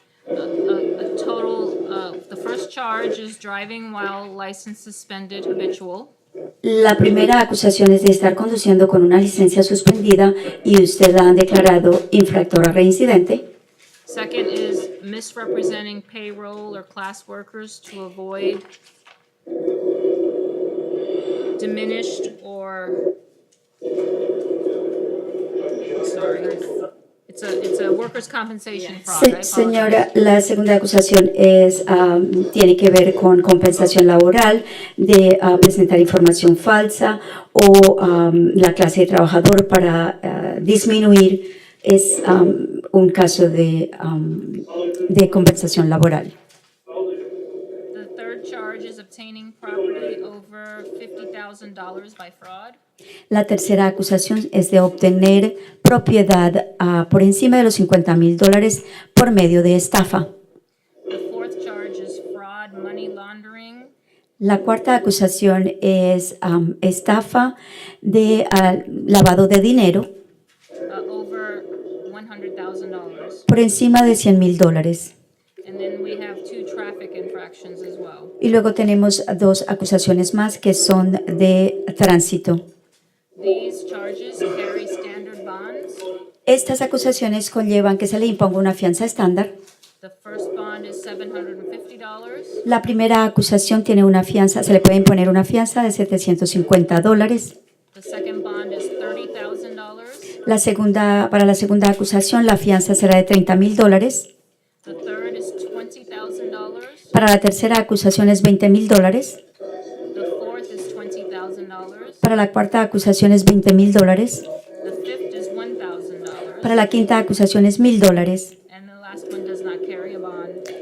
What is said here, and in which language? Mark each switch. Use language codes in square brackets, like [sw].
[en] A total, the first charge is driving while license suspended habitual. [es] La primera acusación es de estar conduciendo con una licencia suspendida y usted la han declarado infractora reincidente. [en] Second is misrepresenting payroll or class workers to avoid diminished or, sorry, it's a workers' compensation fraud. I apologize. [es] Señora, la segunda acusación es, tiene que ver con compensación laboral, de presentar información falsa o la clase de trabajador para disminuir. Es un caso de compensación laboral. [en] The third charge is obtaining property over $50,000 by fraud. [es] La tercera acusación es de obtener propiedad por encima de los $50,000 por medio de estafa. [en] The fourth charge is fraud, money laundering. [es] La cuarta acusación es estafa de lavado de dinero [en] Over $100,000. [es] por encima de $100,000. [en] And then we have 2 traffic infractions as well. [es] Y luego tenemos dos acusaciones más que son de tránsito. [en] These charges carry standard bonds. [es] Estas acusaciones conllevan que se le imponga una fianza estándar. [en] The first bond is $750. [es] La primera acusación tiene una fianza, se le puede imponer una fianza de $750. [en] The second bond is $30,000. [es] Para la segunda acusación, la fianza será de $30,000. [en] The third is $20,000. [es] Para la tercera acusación es $20,000. [en] The fourth is $20,000. [es] Para la cuarta acusación es $20,000. [en] The fifth is $1,000. [es] Para la quinta acusación es $1,000. [en] And the last one does not carry a bond.